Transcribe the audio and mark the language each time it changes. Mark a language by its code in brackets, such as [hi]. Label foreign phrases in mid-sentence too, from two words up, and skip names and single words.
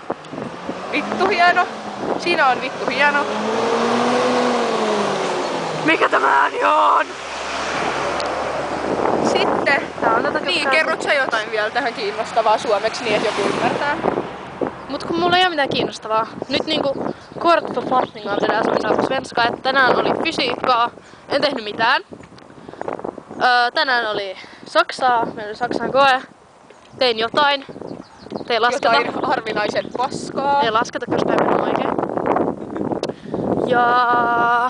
[fi] Vittu hieno. Siinä on vittu hieno. Mikä tämä ääni on? Sitten, Tää on tätä niin kerrot sä jotain vielä tähän kiinnostavaa suomeksi niin, että joku ymmärtää. Mut kun mulla ei oo mitään kiinnostavaa. Nyt niinku [sv] kortförfattning av det där som vi sa på svenska. [fi] Että tänään oli fysiikkaa. En tehnyt mitään. Tänään oli Saksaa. Meillä oli Saksan koe. Tein jotain. Tein lasketa. Jotain harvinaisen paskaa. Ei lasketa, koska ei mennyt oikein. Ja...